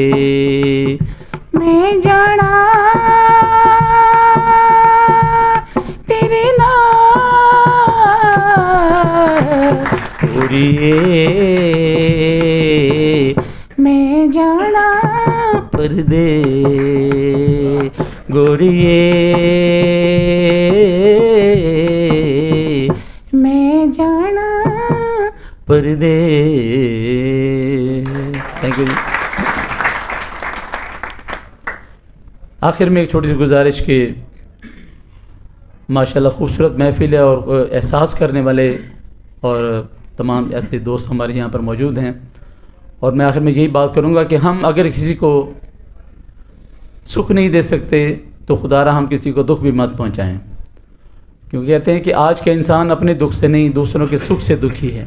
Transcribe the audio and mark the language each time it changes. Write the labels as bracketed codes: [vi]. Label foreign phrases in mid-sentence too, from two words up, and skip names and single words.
[pa] ਮੈਂ ਜਾਣਾ ਤੇਰੇ ਨਾਲ ਗੋਰੀਏ ਮੈਂ ਜਾਣਾ ਪਰਦੇ ਗੋਰੀਏ ਮੈਂ ਜਾਣਾ ਪਰਦੇ। [en] Thank you. [hi] आखिर में एक छोटी सी गुजारिश कि माशाल्लाह खूबसूरत महफिल है और एहसास करने वाले और तमाम ऐसे दोस्त हमारे यहाँ पर मौजूद हैं। और मैं आखिर में यही बात करूँगा कि हम अगर किसी को सुख नहीं दे सकते तो खुदारा हम किसी को दुख भी मत पहुँचाएँ, क्योंकि कहते हैं कि आज का इंसान अपने दुख से नहीं दूसरों के सुख से दुखी है।